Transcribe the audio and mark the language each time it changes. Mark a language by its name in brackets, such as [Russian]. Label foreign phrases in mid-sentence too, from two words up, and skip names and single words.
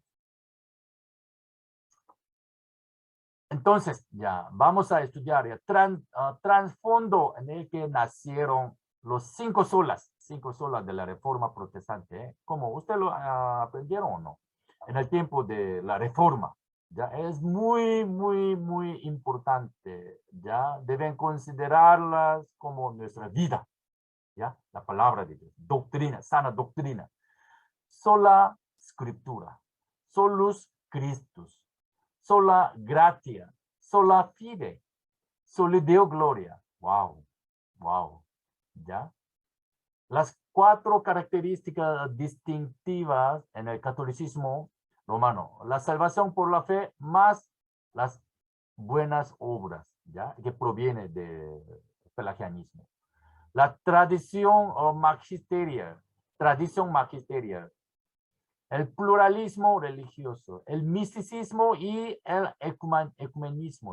[Spanish] Entonces, ya, vamos a estudiar el trasfondo en el que nacieron los cinco solas de la Reforma Protestante. ¿Eh? ¿Cómo? ¿Usted lo aprendieron o no? En el tiempo de la Reforma. Ya, es muy, muy, muy importante. Ya, deben considerarlas como nuestra vida. Ya, la palabra de Dios, doctrina, sana doctrina. [Latin] Sola Scriptura, solus Christus. Sola gratia, sola fide, soli Deo gloria. [Spanish] Wow, wow, ¿ya? Las cuatro características distintivas en el catolicismo romano. La salvación por la fe más las buenas obras, ¿ya? Que proviene del pelagianismo. La tradición magisterial, el pluralismo religioso, el misticismo y el ecumenismo.